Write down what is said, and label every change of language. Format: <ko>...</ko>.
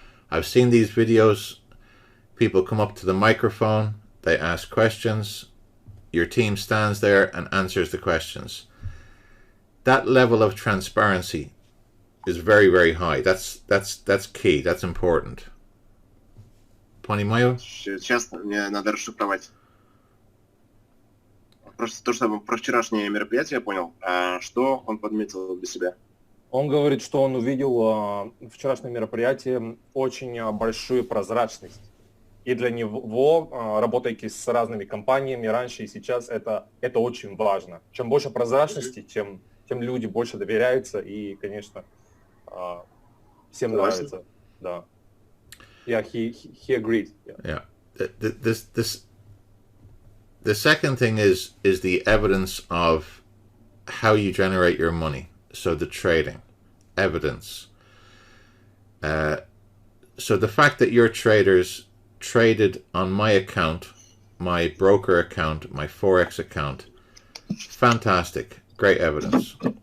<en>I've seen these videos. People come up to the microphone, they ask questions. Your team stands there and answers the questions. That level of transparency is very, very high. That's key. That's important.</en> <ru>Понимаю? Честно, мне надо расшифровать. Просто то, что про вчерашнее мероприятие я понял, что он подметил для себя. Он говорит, что он увидел в вчерашнем мероприятии очень большую прозрачность. И для него, работая с разными компаниями раньше и сейчас, это очень важно. Чем больше прозрачности, тем люди больше доверяются и, конечно, всем нравится. Да.</ru> <en>Yeah, he agreed. Yeah. The second thing is the evidence of how you generate your money. So the trading evidence. So the fact that your traders traded on my account, my broker account, my Forex account, fantastic, great evidence.</en>